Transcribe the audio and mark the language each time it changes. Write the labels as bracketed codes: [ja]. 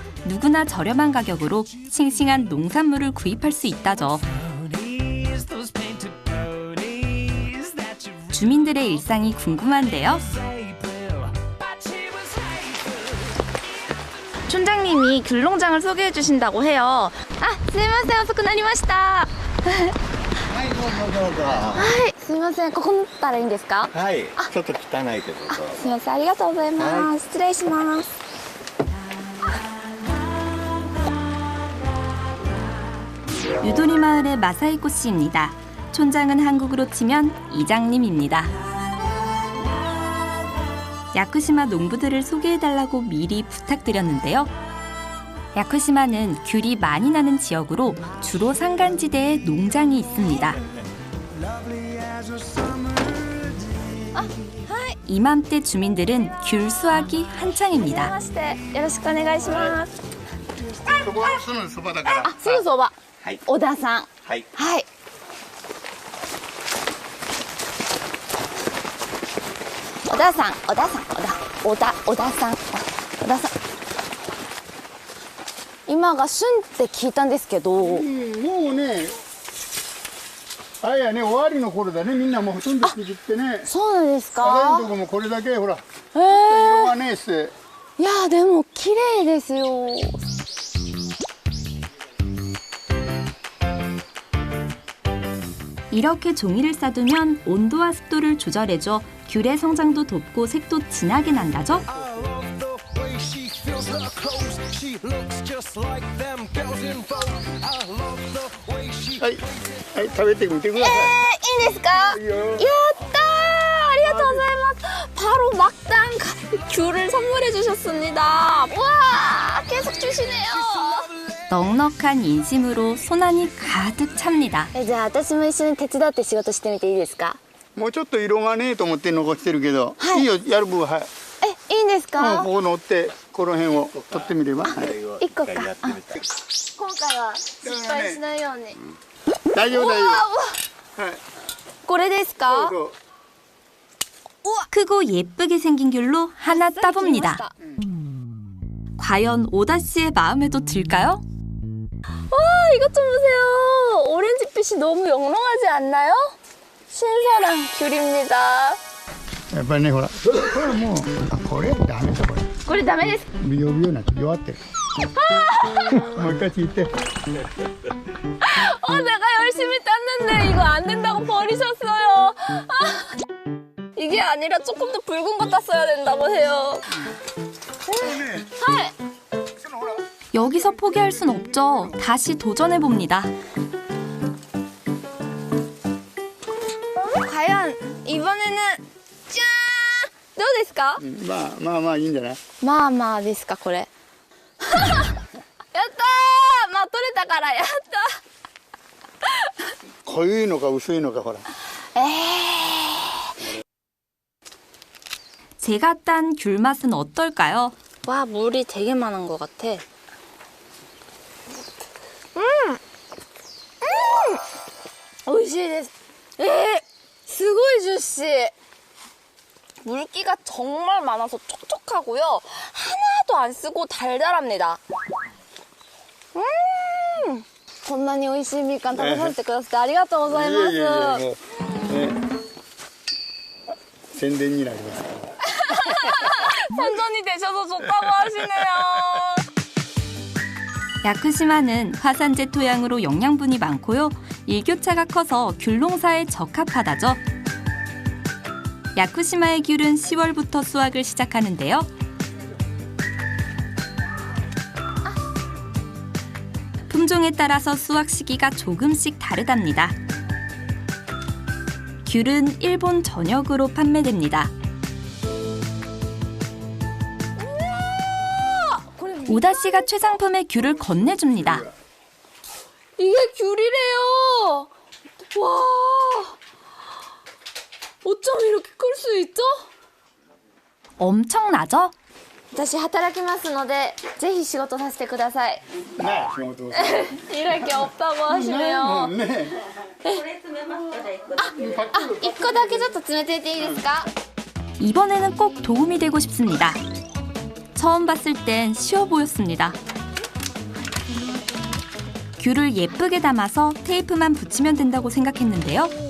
[ko] 누구나 저렴한 가격으로 싱싱한 농산물을 구입할 수 있다죠. 주민들의 일상이 궁금한데요. 촌장님이 귤농장을 소개해 주신다고 해요. [ja] 아, すいません、遅くなりました。はい、どうぞどうぞ。はい、すいません、ここ塗ったらいいんですか？はい、ちょっと汚いけど。すいません、ありがとうございます。失礼します。 [ko] 유도리 마을의 마사이코 씨입니다. 촌장은 한국으로 치면 이장님입니다. 야쿠시마 농부들을 소개해달라고 미리 부탁드렸는데요. 야쿠시마는 귤이 많이 나는 지역으로 주로 산간지대에 농장이 있습니다. 이맘때 주민들은 귤 수확이 한창입니다. [ja] よろしくお願いします。そこはすぐそばだから。あ、すぐそば。はい。小田さん。はい。はい。小田さん、小田さん、小田さん、小田さん。今が旬って聞いたんですけど。もうね、あれやね、終わりの頃だね、みんなもうほとんど作ってね。そうなんですあれのか？とこもこれだけほら、色がねえして。いや、でも綺麗ですよ。 [ko] 이렇게 종이를 싸두면 온도와 습도를 조절해줘 귤의 성장도 돕고 색도 진하게 난다죠? [ja] はい、はい、食べてみてください。いいですか? いいよ。 야따! 아리가토우고자이마스. [ko] 바로 막당 귤을 선물해 주셨습니다. 와, 계속 주시네요. 넉넉한 인심으로 손안이 가득 찹니다. [ja] じゃあ私も一緒に手伝って仕事してみていいですか？もうちょっと色がねえと思って残してるけど、はいいいよ、やる分は。え、いいんですか？ここ乗ってこの辺を取ってみれば。一個か。今回は失敗しないように。大丈夫大丈夫。はい。これですか? [ko] 크고 예쁘게 생긴 귤로 하나 따봅니다. 과연 오다 씨의 마음에도 들까요? 와, 이것 좀 보세요. 오렌지빛이 너무 영롱하지 않나요? 신선한 귤입니다. [ja] やっぱりね、ほら、これもう、あ、これダメだこれ。これダメです。ビヨビヨになって弱ってる。もう一回聞いて。 [ko] 내가 열심히 땄는데 이거 안 된다고 버리셨어요. 이게 아니라 조금 더 붉은 거 땄어야 된다고 해요. 여기서 포기할 순 없죠. 다시 도전해 봅니다. 과연 이번에는 짠! [ja] どうですか? まあまあまあいいんじゃないまあまあですかこれ。やったー。まあ取れたからやった。濃いのか薄いのかほら [ko] 제가 딴 귤 맛은 어떨까요? 와 물이 되게 많은 것 같아. [ja] 오이시です.すごいジューシー. [ko] 물기가 정말 많아서 촉촉하고요. 하나도 안 쓰고 달달합니다. [ja] こんなに美味しいみかん食べさせてくださってありがとうございます。いえいえいえもうね宣伝になりますから [ko] 선전이 되셔서 좋다고 하시네요. 야쿠시마는 화산재 토양으로 영양분이 많고요. 일교차가 커서 귤 농사에 적합하다죠. 야쿠시마의 귤은 10월부터 수확을 시작하는데요. 품종에 따라서 수확 시기가 조금씩 다르답니다. 귤은 일본 전역으로 판매됩니다. 오다 씨가 최상품의 귤을 건네줍니다. 이게 귤이래요. 와, 어쩜 이렇게 클 수 있죠? 엄청나죠? [ja] 私働きますのでぜひ仕事させてください。ね仕事を [ko] 이럴 게 없다고 [ja] も [ko] 하시네요. [ja] うね 1個だけちょっと詰めていていいですか? [ko] 이번에는 꼭 도움이 되고 싶습니다. 처음 봤을 땐 쉬워 보였습니다. 귤을 예쁘게 담아서 테이프만 붙이면 된다고 생각했는데요.